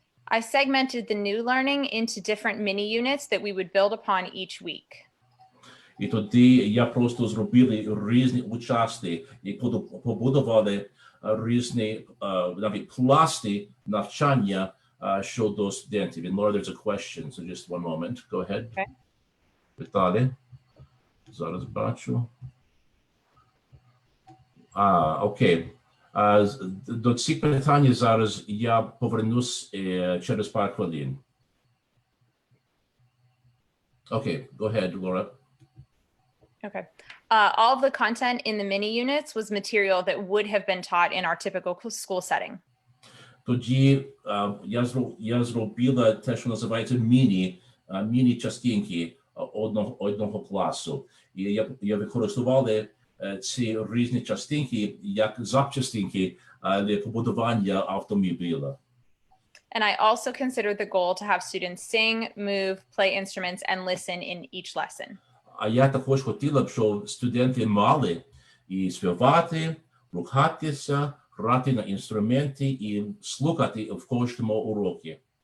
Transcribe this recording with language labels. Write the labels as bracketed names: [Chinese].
[English] I segmented the new learning into different mini units that we would build upon each week. [Ukrainian] І тоді я просто зробили різні участи, і побудували різні навіть пласти навчання щодо студентів. [English] And Laura, there's a question, so just one moment. Go ahead. Okay. [Ukrainian] Віталій. Зараз бачу. Окей. До цих питань зараз я повернусь через пару хвилин. [English] Okay, go ahead, Laura. Okay. All of the content in the mini units was material that would have been taught in our typical school setting. [Ukrainian] Тоді я зробила те, що називається міні-частинки одного класу. І я використовувала ці різні частинки як запчастинки для побудування автомобіля. [English] And I also considered the goal to have students sing, move, play instruments, and listen in each lesson. [Ukrainian] А я також хотіла б, щоб студенти мали і співати, рухатися, грати на інструменти і слухати в кожному уроці.